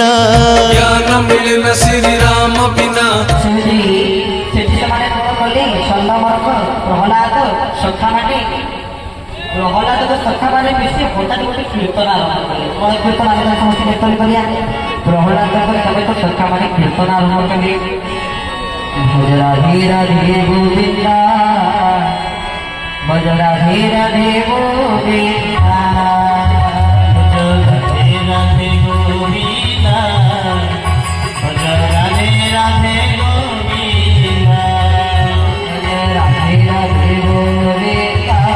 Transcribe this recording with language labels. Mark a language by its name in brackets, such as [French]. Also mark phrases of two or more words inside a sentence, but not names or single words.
[Hindi] ज्ञान मिले न श्री राम बिना। [Odia] ପ୍ରହଲାଦ ତୋ ସଖା ମାନେ ବେସି ହଠାତ ଗୋଟେ କୀର୍ତ୍ତନ ଆରମ୍ଭ କଲେ। କୀର୍ତ୍ତନ ଆରମ୍ଭ ସମସ୍ତ କୀର୍ତ୍ତନ କରିଆ। ପ୍ରହଲାଦ ସବୁ ତୋ ସଖା ମାନେ କୀର୍ତ୍ତନ ଆରମ୍ଭ କଲେ। [Hindi] भज राधे राधे गोविंदा, भज राधे राधे गोविंदा, भज राधे राधे गोविंदा, भज राधे राधे गोविंदा, भज राधे राधे गोविंदा,